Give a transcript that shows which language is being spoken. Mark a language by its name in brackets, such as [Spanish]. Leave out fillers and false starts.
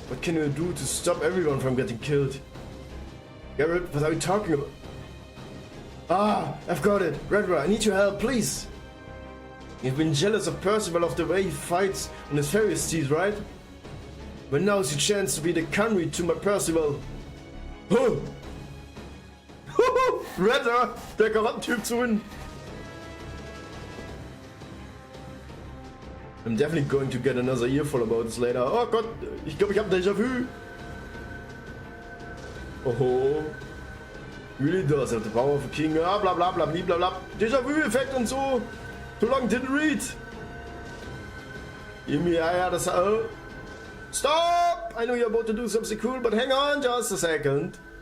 [English] What can you do to stop everyone from getting killed? Gareth, what are you talking about? Ah, I've got it. Redra, I need your help, please. You've been jealous of Percival of the way he fights on his fairy steed, right? Well, now's your chance to be the Canry to my Percival. Huh! [German] Redra, der Karat-Typ zu win. [English] I'm definitely going to get another earful about this later. [German] Oh Gott, ich glaube, ich habe Déjà-vu. [English] Oh, really does have the power of a king. [German] Ah, bla bla bla bla bla bla. Déjà-vu-Effekt und so. [English] Too long didn't read. [German] Ja, das. Stop! [English] I know you're about to do something cool, but hang on just a second.